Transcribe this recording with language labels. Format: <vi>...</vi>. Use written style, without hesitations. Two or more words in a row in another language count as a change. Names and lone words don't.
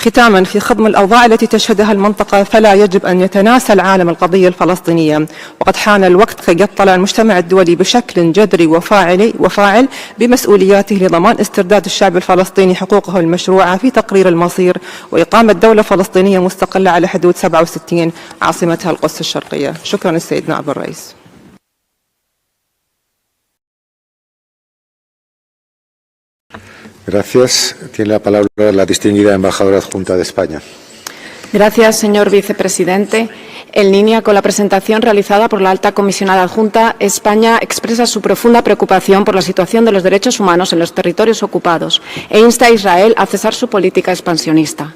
<ar>ختاما، في خضم الأوضاع التي تشهدها المنطقة فلا يجب أن يتناسى العالم القضية الفلسطينية، وقد حان الوقت كي يطلع المجتمع الدولي بشكل جذري وفاعل بمسؤولياته لضمان استرداد الشعب الفلسطيني حقوقه المشروعة في تقرير المصير وإقامة دولة فلسطينية مستقلة على حدود 67 عاصمتها القدس الشرقية. شكرا السيد نائب الرئيس.</ar> <es>Gracias. Tiene la palabra la distinguida embajadora adjunta de España. Gracias, señor vicepresidente. En línea con la presentación realizada por la alta comisionada adjunta, España expresa su profunda preocupación por la situación de los derechos humanos en los territorios ocupados e insta a Israel a cesar su política expansionista.</es>